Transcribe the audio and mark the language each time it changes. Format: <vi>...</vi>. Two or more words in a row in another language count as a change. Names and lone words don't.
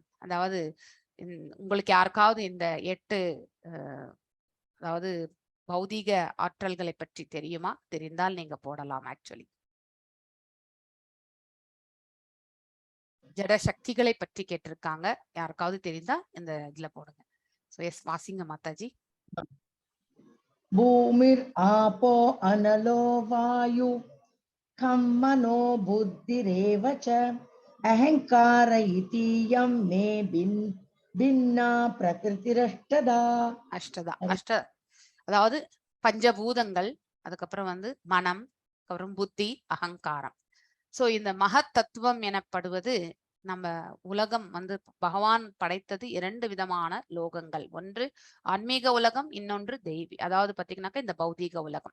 <ta>அதாவது உங்களுக்கு யாருக்காவது இந்த 8 அதாவது பௌதீக ஆற்றல்களை பற்றி தெரியுமா? தெரிந்தால் நீங்க போடலாம். ஆக்சுவலி ஜட சக்திகளை பற்றி கேட்டிருக்காங்க. யாருக்காவது தெரிந்தா இந்த இதுல போடுங்க.</ta> <en>so yes,</en> <ta>வாசிங்க மாதாஜி.</ta> <sa>भूमिर् आपो अनलो वायु खं मनो बुद्धिरेव च अहंकार इतीयं मे भिन्ना प्रकृतिरष्टदा.</sa> <ta>அதாவது பஞ்சபூதங்கள், அதுக்கப்புறம் வந்து மனம், அப்புறம் புத்தி, அகங்காரம். சோ இந்த மகத் தத்துவம் எனப்படுவது நம்ம உலகம் வந்து பகவான் படைத்தது 2 விதமான லோகங்கள். ஒன்று ஆன்மீக உலகம், இன்னொன்று அதாவது பாத்தீங்கன்னாக்கா இந்த பௌதீக உலகம்.</ta>